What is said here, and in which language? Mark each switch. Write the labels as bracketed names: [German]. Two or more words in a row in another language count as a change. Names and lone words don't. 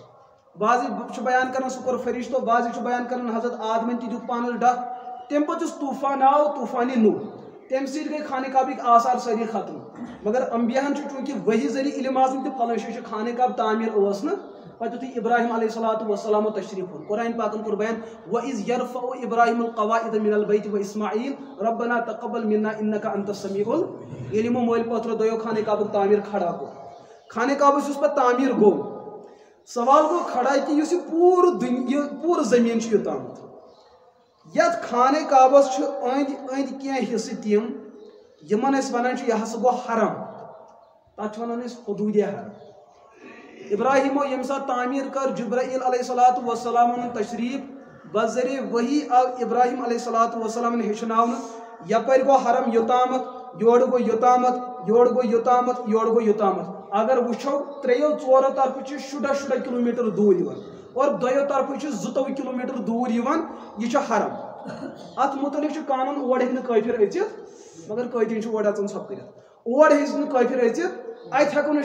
[Kashmiri] بعضی چھُ بیان کران سُہ کوٚر فرشتو، بعضی چھُ بیان کران حضرت آدمن تہِ دیُت پانس ڈکھ. تمہِ پتہٕ یُس طوٗفان آو طوٗفانِ نوح، تمہِ سۭتۍ گٔے خانہ کعبٕکۍ آثار سٲری ختم. مگر انبیاہن چھُ چوٗنٛکہِ وحی ذٔریعہٕ علم آسان تہِ فلٲنۍ جایہِ چھُ خانہ کعبہ تعمیٖر ٲس نہٕ. پتہٕ یُتھُے ابراہیم [Arabic] علیہ الصلوۃ والسلامو [Kashmiri] تشریف اوٚن، قرآن پاکن کوٚر بیان [Arabic] وَإِذْ يَرْفَعُ إِبْرَاهِيمُ الْقَوَاعِدَ مِنَ الْبَيْتِ وَإِسماعیٖل رَبَّنَا تَقَبَّل مِنَّا إِنَّكَ أَنتَ السَّمِيعُ الْعَلِيمُ. [Kashmiri] ییٚلہِ یِمو مٲلۍ پٲترو دۄیو خانہ کعبُک تعمیٖر کھڑا کوٚر، خانہ کعبس یُس پتہٕ تعمیٖر گوٚو، سوال گوٚو کھڑا کہ یُس یہِ پوٗرٕ زٔمیٖن چھُ یوٚتامَتھ یت خانہ کعبس أنٛدۍ أنٛدۍ کینٛہہ حصہٕ تِم یمن أسۍ ونان چھِ یہِ ہسا گوٚو حرم تتھ چھِ ونان أسۍ حدوٗدِ حرم ابراہیمو ییٚمہِ ساتہٕ تعمیٖر کٔر جبرائیل [Arabic] علیہ الصلوۃ والسلام [Kashmiri] تشریف بذریعہ وحی آو ابراہیم [Arabic] علیہ الصلوۃ والسلام [Kashmiri] ہیٚچھناونہٕ یپٲرۍ گوٚو حرم یوٚتامتھ یورٕ گوٚو یوٚتامتھ یورٕ گوٚو یوٚتامتھ یورٕ گوٚو یوٚتامتھ اگر وٕچھو ترٛیٚیو ژورو طرفہٕ چھِ شُراہ کِلوٗمیٖٹر دوٗر یِوان اور دۄیو طرفہٕ چھِ 22 کِلوٗمیٖٹر دوٗر یِوان یہِ چھُ حرم اتھ متعلق چھُ قانوٗن اور ہیٚکہِ نہٕ کٲفِر أژِتھ مگر قٲدیٖن چھُ اور اژان ژھۄپہٕ کٔرِتھ اور ہیٚکہِ نہٕ کٲفِر أژِتھ اتہِ ہٮ۪کو نہٕ